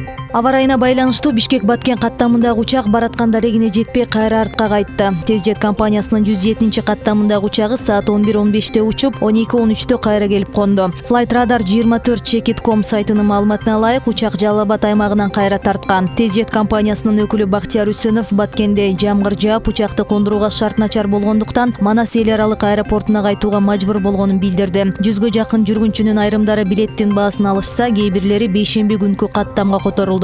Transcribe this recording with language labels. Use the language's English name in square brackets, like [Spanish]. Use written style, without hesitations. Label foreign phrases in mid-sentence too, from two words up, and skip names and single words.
[Kyrgyz] Аба ырайына байланыштуу Бишкек Баткен каттамындагы учак бараткан дарегине жетпей кайра артка кайтты. Тез компаниясынын 107 каттамындагы учагы саат 11:15 учуп, 12:13 кайра келип конду. Flight Radar 24check.com сайтынын маалыматына ылайык, учак Жалал Абад аймагынан кайра тарткан. Тез компаниясынын өкүлү Бактияр Үсөнов Баткенде жамгыр жаап, учакты кондурууга шарт начар болгондуктан Манас эл аралык аэропортуна кайтууга мажбур болгонун билдирди. 100гө жакын жүргүнчүнүн айрымдары билеттин баасын алышса, кээ бирлери бейшемби күнкү каттамга которулду.